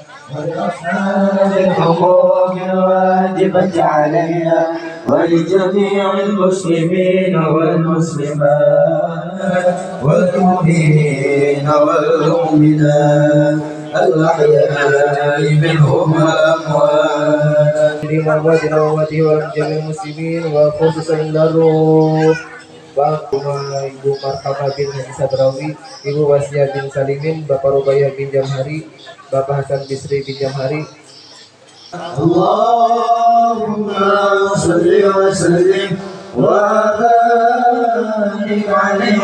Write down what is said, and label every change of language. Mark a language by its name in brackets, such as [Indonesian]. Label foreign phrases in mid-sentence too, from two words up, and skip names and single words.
[Arabic] بالحقوق الواجبة علينا ولجميع المسلمين والمسلمات والمؤمنين والمؤمنات الأحياء منهم والأموات وجه جميع المسلمين وخصوصا الروح [Indonesian] Bapak Ibu [Arabic] Marhamah bin Haji Sabrawi, Ibu Wasiah bin Salimin, Bapak Rubaiyah bin Jamhari, Bapak Hasan Bisri bin Jamhari. اللهم صل وسلم وبارك عليه